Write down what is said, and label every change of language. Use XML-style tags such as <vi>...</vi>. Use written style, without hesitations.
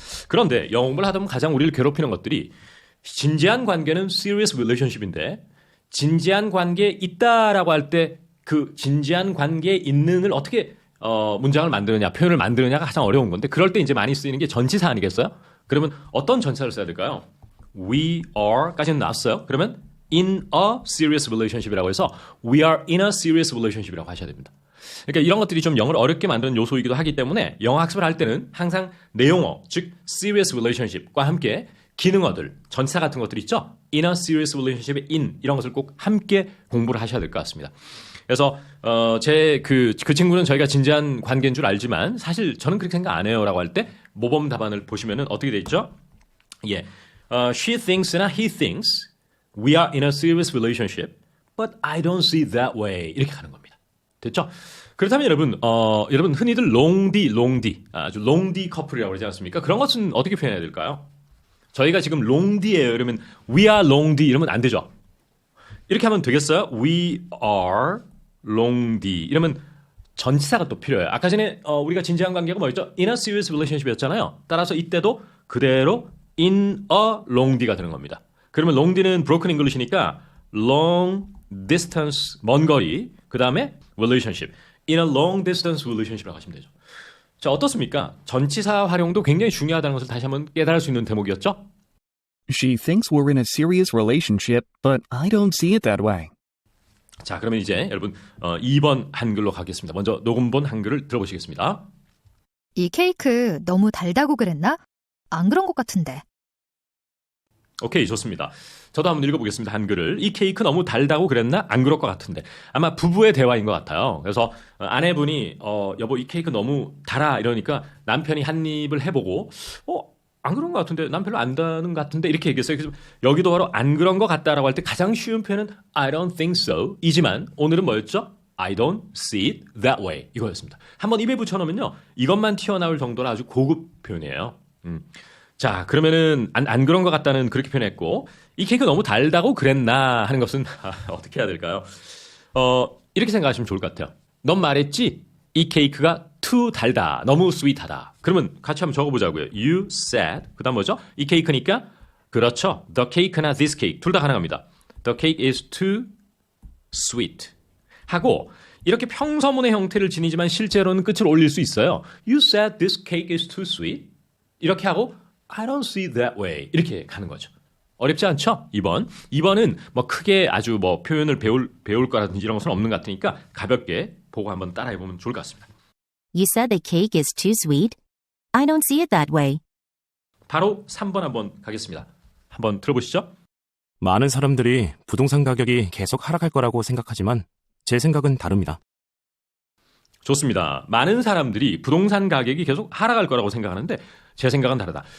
<ko>그런데 영어 공부를 하다 보면 가장 우리를 괴롭히는 것들이 진지한 관계는 serious relationship인데 진지한 관계에 있다라고 할 때 그 진지한 관계에 있는을 어떻게 문장을 만드느냐, 표현을 만드느냐가 가장 어려운 건데 그럴 때 이제 많이 쓰이는 게 전치사 아니겠어요? 그러면 어떤 전치사를 써야 될까요?</ko> <en>We are</en> <ko>까지는 나왔어요. 그러면</ko> <en>in a serious relationship이라고 해서 we are in a serious relationship이라고</en> <ko>하셔야 됩니다. 그러니까 이런 것들이 좀 영어를 어렵게 만드는 요소이기도 하기 때문에 영어 학습을 할 때는 항상 내용어, 즉 serious relationship과 함께 기능어들, 전치사 같은 것들 있죠?</ko> <en>In a serious relationship</en> <ko>의 in 이런 것을 꼭 함께 공부를 하셔야 될 것 같습니다. 그래서 제 그 친구는 저희가 진지한 관계인 줄 알지만 사실 저는 그렇게 생각 안 해요라고 할 때 모범 답안을 보시면은 어떻게 돼 있죠?</ko> <en>예, she thinks나 he thinks we are in a serious relationship, but I don't see that way</en> <ko>이렇게 가는 겁니다. 됐죠? 그렇다면 여러분 흔히들 롱디 아주 롱디 커플이라고 그러지 않습니까? 그런 것은 어떻게 표현해야 될까요? 저희가 지금 롱디예요. 이러면</ko> <en>we are</en> <ko>롱디 이러면 안 되죠. 이렇게 하면 되겠어요?</ko> <en>We are</en> <ko>롱디 이러면 전치사가 또 필요해요. 아까 전에 우리가 진지한 관계가 뭐였죠?</ko> <en>In a serious relationship</en> <ko>이었잖아요. 따라서 이때도 그대로 in a 롱디가 되는 겁니다. 그러면 롱디는 broken English니까 long distance 먼 거리 그 다음에 relationship</ko> <en>in a long distance relationship</en> <ko>이라고 하시면 되죠. 자, 어떻습니까? 전치사 활용도 굉장히 중요하다는 것을 다시 한번 깨달을 수 있는 대목이었죠?</ko> <en>She thinks we're in a serious relationship, but I don't see it that way.</en> <ko>자, 그러면 이제 여러분 2번 한글로 가겠습니다. 먼저 녹음본 한글을 들어보시겠습니다. 이 케이크 너무 달다고 그랬나? 안 그런 것 같은데. 오케이, 좋습니다. 저도 한번 읽어보겠습니다. 한글을. 이 케이크 너무 달다고 그랬나? 안 그럴 것 같은데. 아마 부부의 대화인 것 같아요. 그래서 아내분이 여보 이 케이크 너무 달아 이러니까 남편이 한 입을 해보고 안 그런 것 같은데 난 별로 안 다는 것 같은데 이렇게 얘기했어요. 그래서 여기도 바로 안 그런 것 같다라고 할 때 가장 쉬운 표현은</ko> <en>I don't think so</en> <ko>이지만 오늘은 뭐였죠?</ko> <en>I don't see it that way</en> <ko>이거였습니다. 한번 입에 붙여놓으면요. 이것만 튀어나올 정도로 아주 고급 표현이에요. 자, 그러면은 안 그런 것 같다는 그렇게 표현했고 이 케이크 너무 달다고 그랬나 하는 것은 어떻게 해야 될까요? 이렇게 생각하시면 좋을 것 같아요. 넌 말했지? 이 케이크가 too 달다. 너무 sweet하다. 그러면 같이 한번 적어보자고요.</ko> <en>You said</en> <ko>그 다음 뭐죠? 이 케이크니까 그렇죠. The cake나 this cake 둘 다 가능합니다.</ko> <en>The cake is too sweet</en> <ko>하고 이렇게 평서문의 형태를 지니지만 실제로는 끝을 올릴 수 있어요.</ko> <en>You said this cake is too sweet</en> <ko>이렇게 하고</ko> <en>I don't see that way</en> <ko>이렇게 가는 거죠. 어렵지 않죠? 2번은 뭐 크게 아주 뭐 표현을 배울 거라든지 이런 것은 없는 것 같으니까 가볍게 보고 한번 따라해보면 좋을 것 같습니다.</ko> <en>You said the cake is too sweet. I don't see it that way.</en> <ko>바로 3번 한번 가겠습니다. 한번 들어보시죠. 많은 사람들이 부동산 가격이 계속 하락할 거라고 생각하지만 제 생각은 다릅니다. 좋습니다. 많은 사람들이 부동산 가격이 계속 하락할 거라고 생각하는데 제 생각은 다르다.</ko>